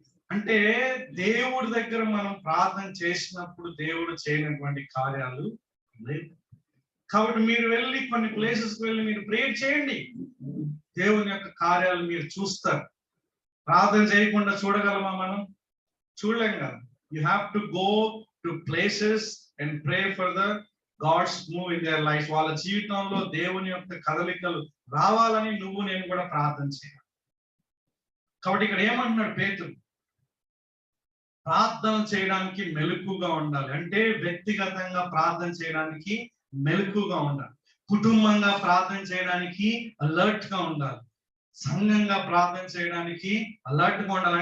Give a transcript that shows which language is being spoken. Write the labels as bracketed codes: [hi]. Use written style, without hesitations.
[te] అంటే దేవుడి దగ్గర మనం ప్రార్థన చేసినప్పుడు దేవుడు చేయనటువంటి కార్యాలు లేవు. కాబట్టి మీరు వెళ్ళి కొన్ని ప్లేసెస్కి వెళ్ళి మీరు ప్రేయర్ చేయండి, దేవుని యొక్క కార్యాలు మీరు చూస్తారు. ప్రార్థన చేయకుండా చూడగలమా మనం? చూడలేం కదా. [en] You have to go to places and pray for the God's move in their life. [te] వాళ్ళ జీవితంలో దేవుని యొక్క కదలికలు రావాలని నువ్వు నేను కూడా ప్రార్థన చేయాలి. కాబట్టి ఇక్కడ ఏమంటున్నాడు పేతురు, ప్రార్థన చేయడానికి మెలకుగా ఉండాలి. అంటే వ్యక్తిగతంగా ప్రార్థన చేయడానికి మెలకుగా ఉండాలి, కుటుంబంగా ప్రార్థన చేయడానికి అలర్ట్ గా ఉండాలి, సంఘంగా ప్రార్థన చేయడానికి అలర్ట్ గా ఉండాలి.